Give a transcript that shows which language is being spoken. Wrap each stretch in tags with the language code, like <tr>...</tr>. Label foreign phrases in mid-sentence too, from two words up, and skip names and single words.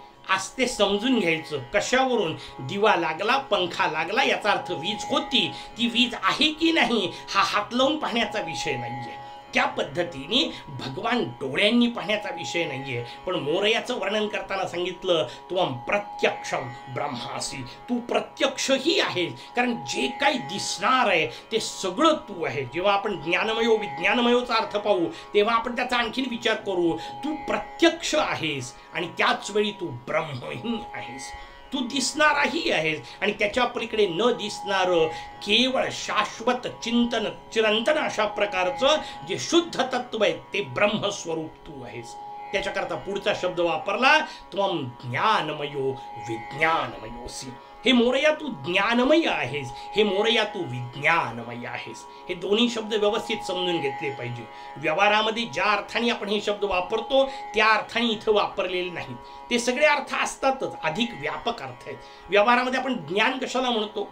<mr>आज ते समजून घ्यायचं. कशावरून? दिवा लागला, पंखा लागला, याचा अर्थ वीज होती. ती वीज आहे की नाही हा हात लावून पाहण्याचा विषय नाहीये. त्या पद्धतीने भगवान डोळ्यांनी पाहण्याचा विषय नाहीये. पण मोरयाचं वर्णन करताना सांगितलं</mr> <sa>त्वं प्रत्यक्षम ब्रह्मासी,</sa> <mr>तू प्रत्यक्षही आहेस. कारण जे काही दिसणार आहे ते सगळं तू आहे. जेव्हा आपण</mr> <sa>ज्ञानमयो विज्ञानमयोचा</sa> <mr>अर्थ पाहू तेव्हा आपण त्याचा आणखीन विचार करू. तू प्रत्यक्ष आहेस आणि त्याच वेळी तू ब्रह्मही आहेस. तू दिसणाराही आहेस आणि त्याच्या पलीकडे न दिसणारं केवळ शाश्वत चिंतन चिरंतन अशा प्रकारचं जे शुद्ध तत्व आहे ते ब्रह्मस्वरूप तू आहेस. त्याच्याकरता पुढचा शब्द वापरला</mr> <sa>त्वं ज्ञानमयो विज्ञानमयोसी.</sa> <mr>हे मोरया तू ज्ञानमय आहेस, हे मोरया तू विज्ञानमय आहेस. हे दोन्ही शब्द व्यवस्थित समजून घेतले पाहिजे. व्यवहारामध्ये ज्या अर्थाने आपण हे शब्द वापरतो त्या अर्थाने इथं वापरलेले नाहीत. ते सगळे अर्थ असतातच, अधिक व्यापक अर्थ आहेत. व्यवहारामध्ये आपण ज्ञान कशाला म्हणतो?</mr>